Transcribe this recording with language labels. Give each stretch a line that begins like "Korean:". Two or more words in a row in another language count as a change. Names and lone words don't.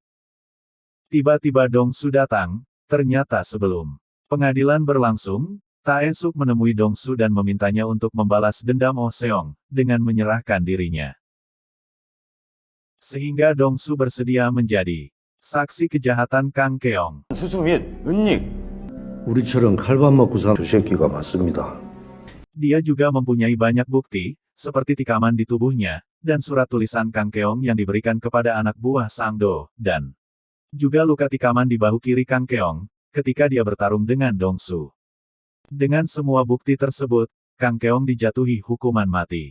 Indonesian: Tiba-tiba Dong Su datang, ternyata sebelum pengadilan berlangsung, Taesuk menemui Dong Su dan memintanya untuk membalas dendam Oh Seong, dengan menyerahkan dirinya. Sehingga Dong Su bersedia menjadi saksi kejahatan Kang Keong.
Korean: 수수 및 은닉. 우리처럼 칼밥 먹고 산 저 새끼가 맞습니다.
Indonesian: Dia juga mempunyai banyak bukti, seperti tikaman di tubuhnya, dan surat tulisan Kang Keong yang diberikan kepada anak buah Sang Do, dan juga luka tikaman di bahu kiri Kang Keong, ketika dia bertarung dengan Dong Su. Dengan semua bukti tersebut, Kang Keong dijatuhi hukuman mati.